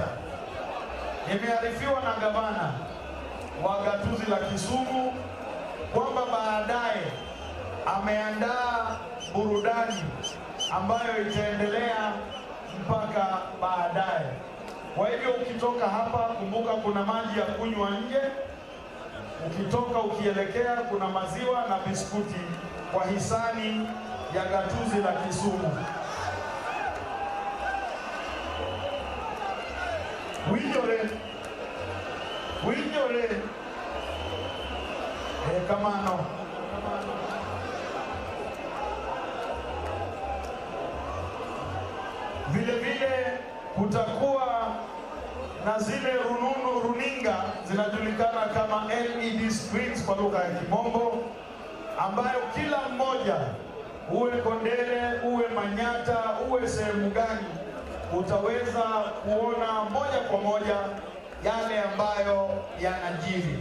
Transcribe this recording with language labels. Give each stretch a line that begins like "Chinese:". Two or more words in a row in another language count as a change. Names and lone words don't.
Swahili: Nimearifiwa na gavana wa gatuzi la Kisumu kwamba baadaye ameandaa burudani ambayo itaendelea mpaka baadaye. Kwa hivyo ukitoka hapa, kumbuka kuna maji ya kunywa nje. Ukitoka ukielekea, kuna maziwa na biskuti kwa hisani ya gatuzi la Kisumu.
Luo (Kenya and Tanzania): Winjore kamano.
Swahili: Vile vile kutakuwa na zile runinga zinajulikana kama
English: LED screens
Swahili: kwa lugha ya Kimombo, ambayo kila mmoja, uwe Kondele, uwe Manyata, uwe sehemu gani, utaweza kuona moja kwa moja yale ambayo yanajiri.